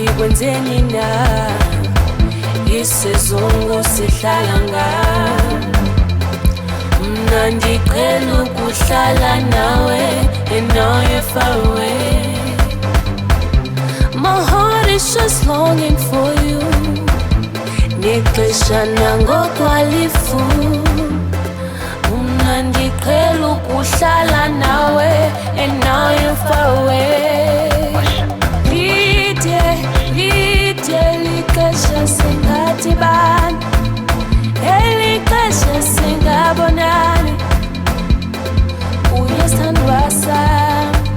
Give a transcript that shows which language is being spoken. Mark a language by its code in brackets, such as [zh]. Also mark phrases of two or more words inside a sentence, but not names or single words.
[xh] wenzeni na isizungu sihlala ngayo mna ndiqhela ukuhlala nawe [en] and now you're far away. My heart is just longing for you [xh] nixesha nangokwalifu mna ndiqhela ukuhlala nawe [en] and now you're far away. [xh] Lide likasha singadibani elikasha singabonani uyesithandwa sami.